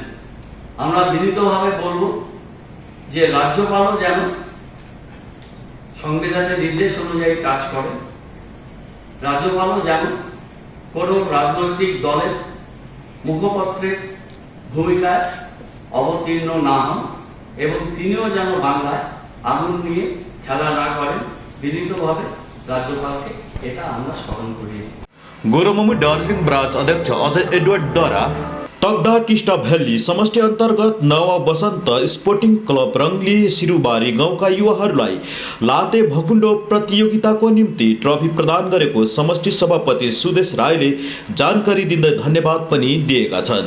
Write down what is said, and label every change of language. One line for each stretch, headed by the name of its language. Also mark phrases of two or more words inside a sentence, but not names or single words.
Bangla: আমরা বিনীতভাবে বলব যে রাজ্যপালও যেন সংবিধানের নির্দেশ অনুযায়ী কাজ করে, রাজ্যপালও যেন কোনো রাজনৈতিক দলের মুখপত্রের ভূমিকায় অবতীর্ণ না হন এবং তিনিও যেন বাংলায় আগুন নিয়ে খেলা না করেন। বিনীতভাবে রাজ্যপাল কে আমরা স্মরণ করিয়ে
Nepali: गोरमुमु दार्जिलिङ ब्रान्च अध्यक्ष अजय एडवर्डद्वारा तग्दा टिस्टा भ्याली समष्टि अन्तर्गत नवा बसन्त स्पोर्टिङ क्लब रङ्गली सिरुबारी गाउँका युवाहरूलाई लाते भकुण्डो प्रतियोगिताको निम्ति ट्रफी प्रदान गरेको समष्टि सभापति सुदेश राईले जानकारी दिँदै धन्यवाद पनि दिएका छन्।